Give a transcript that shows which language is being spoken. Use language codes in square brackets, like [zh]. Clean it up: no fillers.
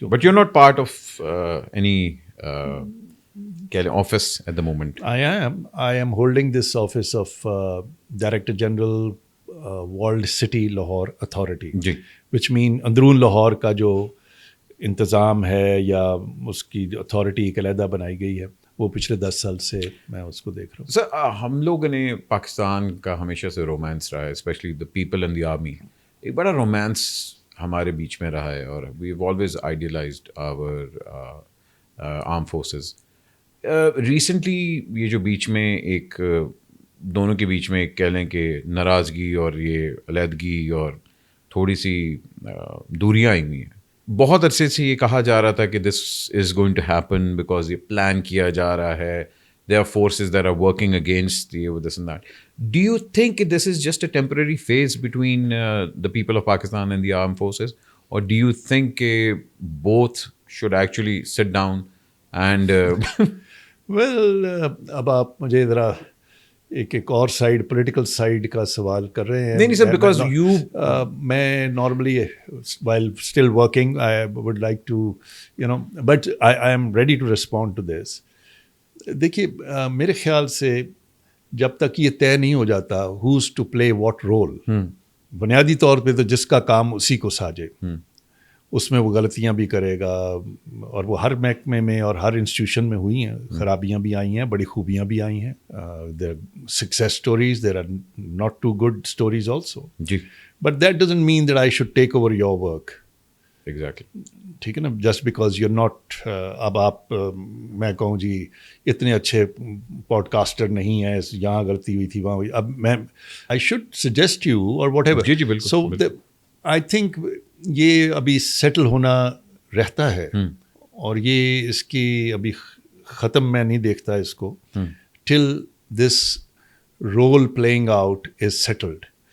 [en] But you're not part of any office at the moment. I am holding this office of Director General World City Lahore Authority, which mean [ur] اندرون لاہور کا جو انتظام ہے یا اس کی authority ایک علیحدہ بنائی گئی ہے, وہ پچھلے 10 سال سے میں اس کو دیکھ رہا ہوں. سر, ہم لوگوں نے پاکستان کا ہمیشہ سے رومانس رہا ہے, [en] Especially the people in the army. [ur] ایک بڑا رومانس ہمارے بیچ میں رہا ہے, اور [en] We have always idealised our arm forces. [ur] Recently یہ جو بیچ میں ایک دونوں کے بیچ میں ایک کہہ لیں کہ ناراضگی اور یہ علیحدگی اور تھوڑی سی دوریاں آئی ہوئی ہیں. بہت عرصے سے یہ کہا جا رہا تھا کہ [en] this is going to happen because [ur] یہ پلان کیا جا رہا ہے. [en] There are forces that are working against this and that. Do you think this is just a temporary phase between the people of Pakistan and the armed forces? Or do you think both should actually sit down and... [ur] Well, اب آپ مجھے ذرا ایک اور side, political side کا سوال کر رہے ہیں. نہیں سر, because [en] میں normally while still working I would like to, but I am ready to respond to this. [ur] دیکھیے, میرے خیال سے جب تک یہ طے نہیں ہو جاتا [en] who's to play what role, [ur] بنیادی طور پہ تو جس کا کام اسی کو ساجے, اس میں وہ غلطیاں بھی کرے گا. اور وہ ہر محکمے میں اور ہر انسٹیٹیوشن میں ہوئی ہیں, خرابیاں بھی آئی ہیں, بڑی خوبیاں بھی آئی ہیں. [en] there are success stories, there are not too good stories also. [ur] جی, [en] but that doesn't mean that I should take over your work. Exactly. [ur] ٹھیک ہے نا, [en] Just because you not. [ur] اب آپ میں کہوں جی اتنے اچھے پوڈ کاسٹر نہیں ہیں, یہاں غلطی ہوئی تھی وہاں ہوئی, اب میں [en] I should suggest you or whatever ایور. [ur] جی بالکل. [en] so I think [ur] یہ ابھی سیٹل ہونا رہتا ہے, اور یہ اس کی ابھی ختم میں نہیں دیکھتا اس کو [en] Till this role playing out is settled.